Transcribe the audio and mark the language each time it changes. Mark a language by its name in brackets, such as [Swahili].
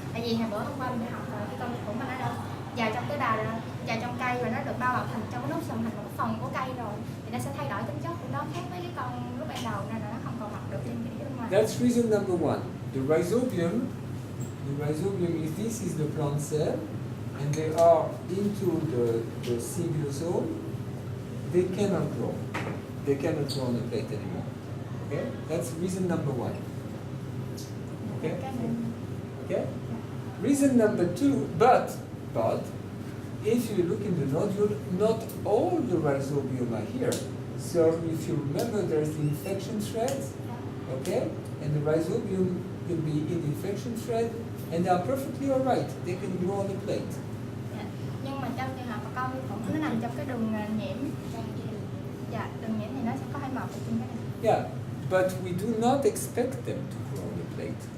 [Vietnamese] Tại vì hồi bữa hôm qua mình học rồi cái con vi khuẩn mà nó đâu vào trong cái vào trong cây và nó được bao bọc thành trong cái nốt sần thành một phần của cây rồi, thì nó sẽ thay đổi tính chất của nó khác với cái con lúc ban đầu nên là nó không còn mọc được trên cái bên ngoài. [English] That's reason number one. The rhizobium, if this is the plant cell, and they are into the ciliosome, they cannot grow. They cannot grow on the plate anymore. Okay? That's reason number one. Okay? Okay? Reason number two, but if you look in the nodule, not all the rhizobium are here. So if you remember, there's the infection threads, okay? And the rhizobium can be in the infection thread, and they are perfectly alright. They can grow on the plate. [Vietnamese] Dạ. Nhưng mà trong trường hợp mà con vi khuẩn nó nằm trong cái đường nhiễm, dạ, đường nhiễm thì nó sẽ có thể mọc được trên cái này. [English] Yeah, but we do not expect them to grow on the plate.